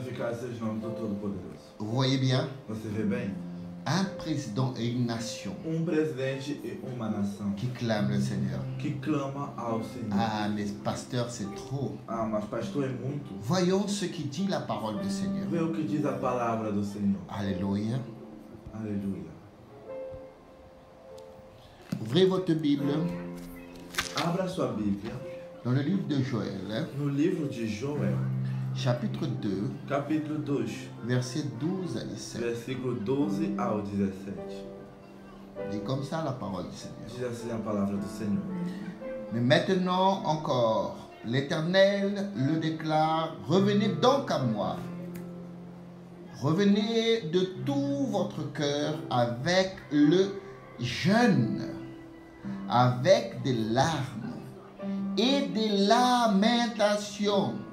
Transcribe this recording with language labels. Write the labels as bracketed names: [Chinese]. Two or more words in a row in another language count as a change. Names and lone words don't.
[Portuguese] Louvado seja o nome do Todo-Poderoso. [French] Vous voyez bien? [Portuguese] Você vê bem? [French] Un président et une nation [Portuguese] Presidente e uma nação [French] qui clament le Seigneur. [Portuguese] que clama ao Senhor. [French] Ah, mais pasteur, c'est trop. [Portuguese] Ah, mas pastor é muito. [French] Voyons ce qui dit la parole du Seigneur. [Portuguese] Vê o que diz a palavra do Senhor. [French] Alléluia. [Portuguese] Aleluia. [French] Ouvrez votre Bible [Portuguese] Abra sua Bíblia [French] dans le livre de Joël, [Portuguese] no livro de Joel, [French] chapitre 2, [Portuguese] capítulo 2, [French] versets 12 à 17. [Portuguese] versículo 12 ao 17. [French] Dit comme ça la parole du Seigneur. [Portuguese] Diz assim a palavra do Senhor. [French] Mais maintenant encore, l'Éternel le déclare, revenez donc à moi. Revenez de tout votre cœur avec le jeûne, avec des larmes et des lamentations.